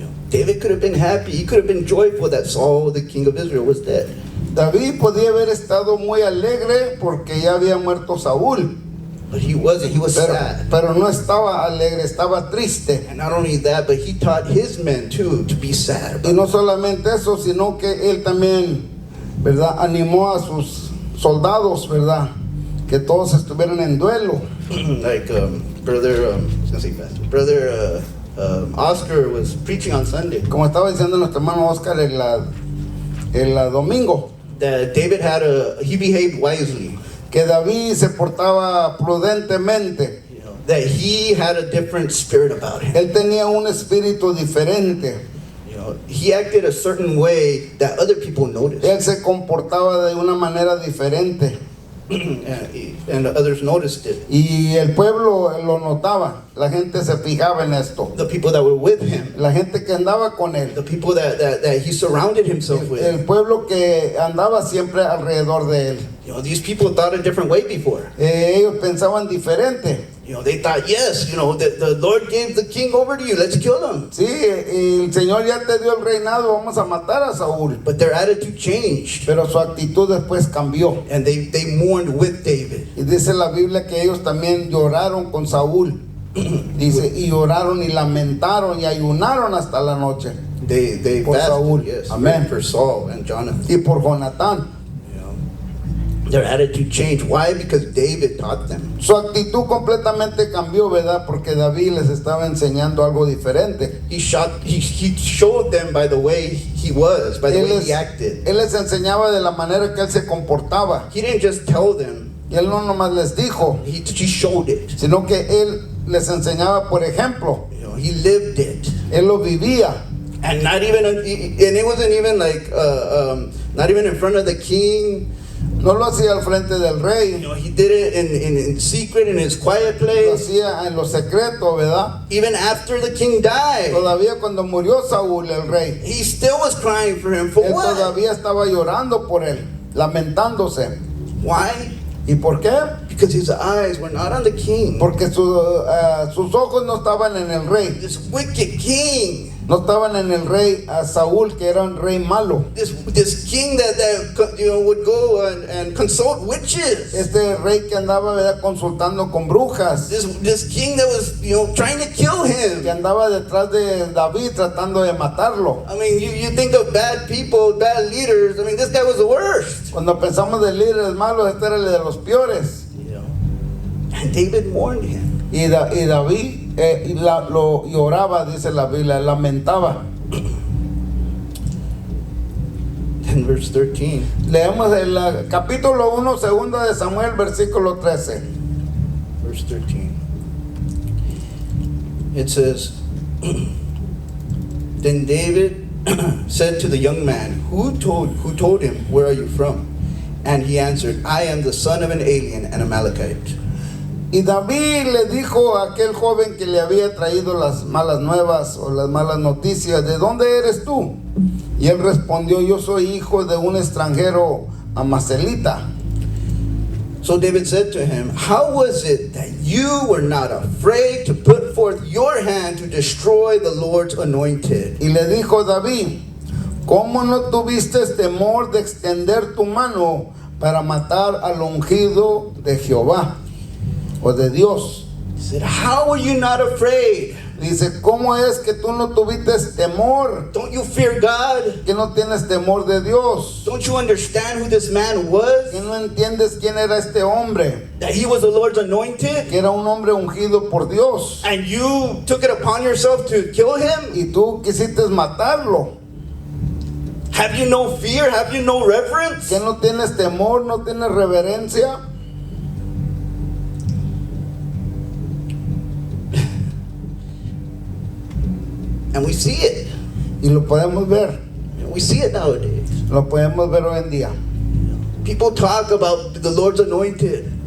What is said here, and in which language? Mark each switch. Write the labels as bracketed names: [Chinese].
[English] David could have been happy. He could have been joyful that Saul, the king of Israel, was dead. [Spanish] David podía haber estado muy alegre porque ya había muerto Saúl, [English] But he wasn't. He was sad. [Spanish] pero no estaba alegre, estaba triste. [English] And not only that, but he taught his men too to be sad. [Spanish] Y no solamente eso, sino que él también, ¿verdad?, animó a sus soldados, ¿verdad?, que todos estuvieran en duelo. [English] Like brother, I was gonna say pastor. Brother Oscar was preaching on Sunday [Spanish] Como estaba diciendo nuestro hermano Oscar el domingo, [English] that David he behaved wisely. [Spanish] que David se portaba prudentemente. [English] You know, that he had a different spirit about him. [Spanish] Él tenía un espíritu diferente. [English] You know, he acted a certain way that other people noticed, [Spanish] Él se comportaba de una manera diferente. [English] and others noticed it. [Spanish] Y el pueblo lo notaba. La gente se fijaba en esto. [English] The people that were with him, [Spanish] La gente que andaba con él. [English] the people that he surrounded himself with. [Spanish] El pueblo que andaba siempre alrededor de él. [English] You know, these people thought a different way before. [Spanish] Ellos pensaban diferente. [English] You know, they thought, yes, you know, the Lord gave the king over to you. Let's kill him. [Spanish] Sí, el Señor ya te dio el reinado, vamos a matar a Saúl. [English] But their attitude changed, [Spanish] Pero su actitud después cambió. [English] and they mourned with David. [Spanish] Y dice la Biblia que ellos también lloraron con Saúl. Dice, y lloraron y lamentaron y ayunaron hasta la noche. [English] They [Spanish] Por [English] fasted, [Spanish] Saúl. [English] yes, [Spanish] Amén. [English] for Saul and Jonathan. [Spanish] Y por Jonatán. [English] You know, their attitude changed. Why? Because David taught them. [Spanish] Su actitud completamente cambió, ¿verdad? Porque David les estaba enseñando algo diferente. [English] He showed them by the way he was, by the way he acted. [Spanish] Él les enseñaba de la manera que él se comportaba. [English] He didn't just tell them, [Spanish] Y él no nomás les dijo, [English] he showed it. [Spanish] sino que él les enseñaba, por ejemplo. [English] You know, he lived it. [Spanish] Él lo vivía. [English] And not even, and it wasn't even like, not even in front of the king. [Spanish] No lo hacía al frente del [English] You [Spanish] rey. [English] know, he did it in secret, in his quiet [Spanish] Lo [English] place. [Spanish] hacía en lo secreto, ¿verdad? [English] Even after the king died, [Spanish] Todavía cuando murió Saúl, el rey, [English] he still was crying for him. For [Spanish] él [English] what? [Spanish] todavía estaba llorando por él, lamentándose. [English] Why? [Spanish] ¿Y por qué? [English] Because his eyes were not on the king. [Spanish] Porque sus ojos no estaban en el rey. [English] This wicked king. [Spanish] No estaban en el rey Saúl, que era un rey malo. [English] This king that you know would go and consult witches. [Spanish] Este rey que andaba, ¿verdad?, consultando con brujas. [English] This king that was, you know, trying to kill him. [Spanish] Que andaba detrás de David tratando de matarlo. [English] I mean, you think of bad people, bad leaders. I mean, this guy was the worst. [Spanish] Cuando pensamos de líderes malos, este era el de los peores. [English] You know, and David warned him. [Spanish] Y David lo lloraba, dice la Biblia, lamentaba. [English] In verse 13. [Spanish] Leemos el capítulo 1, segunda de Samuel, versículo 13. [English] Verse 13. It says, Then David said to the young man, who told him, where are you from? And he answered, I am the son of an alien, an Amalekite. [Spanish] Y David le dijo a aquel joven que le había traído las malas nuevas o las malas noticias, ¿de dónde eres tú? Y él respondió, yo soy hijo de un extranjero amacelita. [English] So David said to him, how was it that you were not afraid to put forth your hand to destroy the Lord's anointed? [Spanish] Y le dijo David, ¿cómo no tuviste temor de extender tu mano para matar al ungido de Jehová o de Dios? [English] He said, how are you not afraid? [Spanish] Dice, ¿cómo es que tú no tuviste temor? [English] Don't you fear God? [Spanish] Que no tienes temor de Dios. [English] Don't you understand who this man was? [Spanish] Que no entiendes quién era este hombre. [English] That he was the Lord's anointed? [Spanish] Que era un hombre ungido por Dios. [English] And you took it upon yourself to kill him? [Spanish] Y tú quisiste matarlo. [English] Have you no fear? Have you no reverence? [Spanish] Que no tienes temor, no tienes reverencia. [English] And we see it. [Spanish] Y lo podemos ver. [English] We see it nowadays. [Spanish] Lo podemos ver hoy en día. [English] People talk about the Lord's anointed.